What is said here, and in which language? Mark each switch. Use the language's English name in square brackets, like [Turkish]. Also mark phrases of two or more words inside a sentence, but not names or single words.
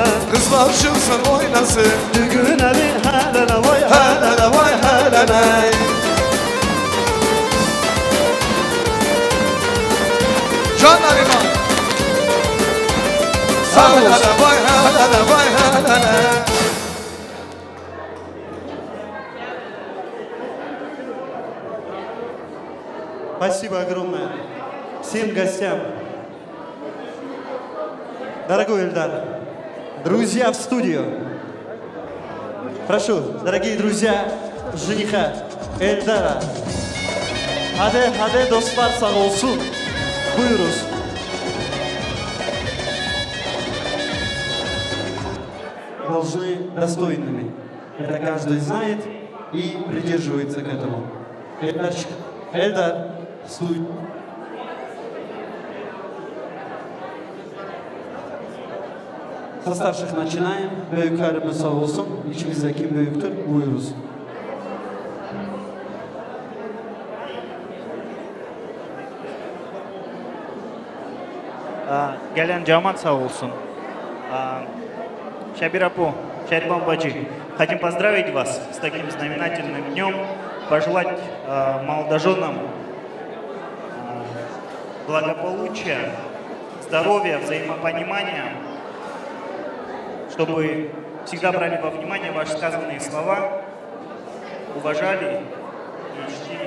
[Turkish] Kızlar çıksın oynasın, düğünle bir hele vay hele vay hele. Canlarıma sağ olsun. Hele vay hele vay hele. [Russian] Спасибо огромное всем гостям. Дорогой Эльдар, друзья в студию. Прошу, дорогие друзья жениха Эльдара. [Turkish] Hadi dostlar sağ olsun. Buyuruz. [Russian] Должны достойными. Это каждый знает и придерживается к этому. Эльдар, студия. Со старших начинаем. [Turkish] Büyüklerimiz sağ olsun. İçimizde kim büyüktür? Buyuruz. Gelen cemaat sağ olsun. [Russian] Шабирапу, Шарибам Баджи, хотим поздравить вас с таким знаменательным днем, пожелать молодоженам благополучия, здоровья, взаимопонимания, чтобы всегда брали во внимание ваши сказанные слова, уважали и чтили.